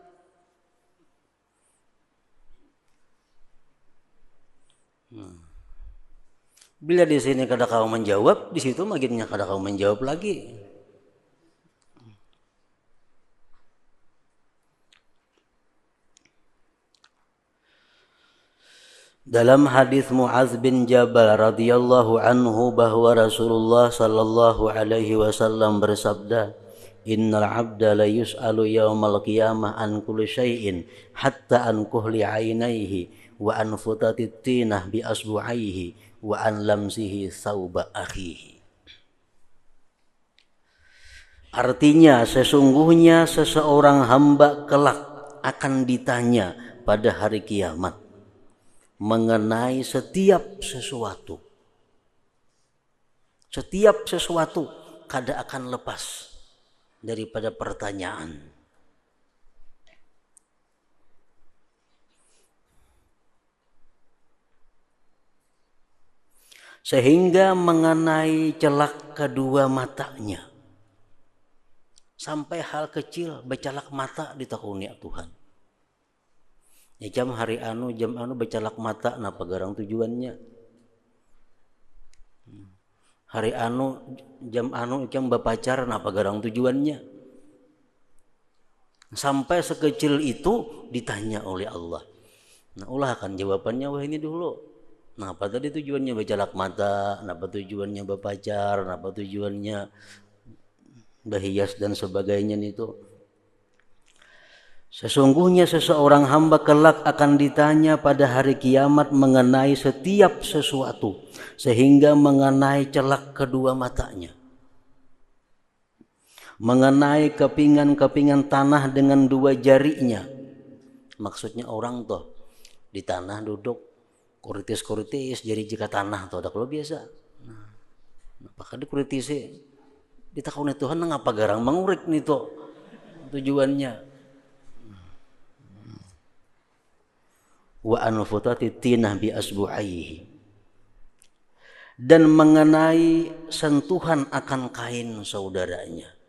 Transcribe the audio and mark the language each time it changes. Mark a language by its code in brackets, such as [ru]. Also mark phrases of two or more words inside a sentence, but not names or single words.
[bjn] Bila di sini kada kau menjawab, di situ makinnya kada kau menjawab lagi. [id] Dalam hadis Mu'adz bin Jabal [ar] رضي الله عنه [id] bahwa Rasulullah [ar] صلى الله عليه وسلم [id] bersabda, [ar] إن العبد ليسأل يوم القيامة عن كل شيء حتى عن كحل عينيه وعن فتات الطينة بأصبعيه وعن لمسه ثوب أخيه. [id] Artinya sesungguhnya seseorang hamba kelak akan ditanya pada hari kiamat mengenai setiap sesuatu. [bjn] Setiap sesuatu kada akan lepas daripada pertanyaan. [id] Sehingga mengenai celak kedua matanya. [bjn] Sampai hal kecil becalak mata ditakuni Tuhan. Ya jam anu becalak mata napa garang tujuannya. Hari jam bapacar napa garang tujuannya. [id] Sampai sekecil itu ditanya oleh Allah. [bjn] Nah ulah akan jawabannya wah ini dulu. Nah apa tadi tujuannya becalak mata, napa tujuannya bapacar, napa tujuannya bahias dan sebagainya itu. [id] Sesungguhnya seseorang hamba kelak akan ditanya pada hari kiamat mengenai setiap sesuatu sehingga mengenai celak kedua matanya, mengenai kepingan-kepingan tanah dengan dua jarinya. [bjn] Maksudnya orang tuh di tanah duduk kuritis jari jika tanah tuh ada kalau biasa. Nah, apakah di kuritis ditakuni Tuhan ngapa garang mengurik nih tuh tujuannya. [ar] وعن فتات الطينة بأصبعيه, [id] dan mengenai sentuhan akan kain saudaranya.